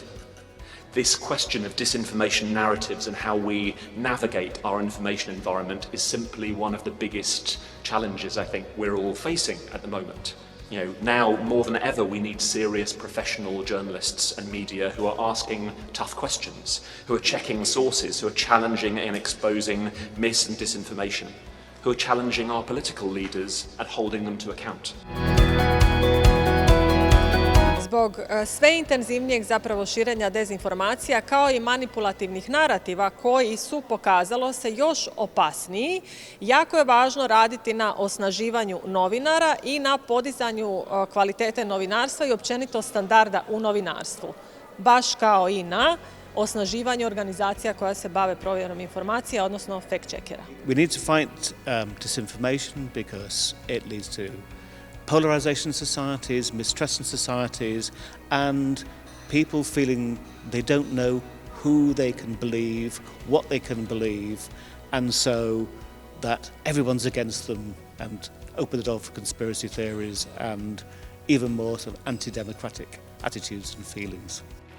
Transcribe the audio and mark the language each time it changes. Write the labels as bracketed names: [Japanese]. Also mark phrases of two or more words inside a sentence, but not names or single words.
[English] This question of disinformation narratives and how we navigate our information environment is simply one of the biggest challenges I think we're all facing at the moment. You know, now more than ever we need serious professional journalists and media who are asking tough questions, who are checking sources, who are challenging and exposing mis and disinformation, who are challenging our political leaders and holding them to account. [Croatian] Zbog sve intenzivnijeg zapravo širenja dezinformacija kao i manipulativnih narativa koji su, pokazalo se, još opasniji, jako je važno raditi na osnaživanju novinara i na podizanju kvalitete novinarstva i općenito standarda u novinarstvu, baš kao i na osnaživanju organizacija koja se bave provjerom informacija, odnosno fact-checkera. [English] We need to fight disinformation because it leads to polarization in societies, mistrust in societies, and people feeling they don't know who they can believe, what they can believe, and so that everyone's against them and open the door for conspiracy theories and even more sort of anti-democratic attitudes and feelings.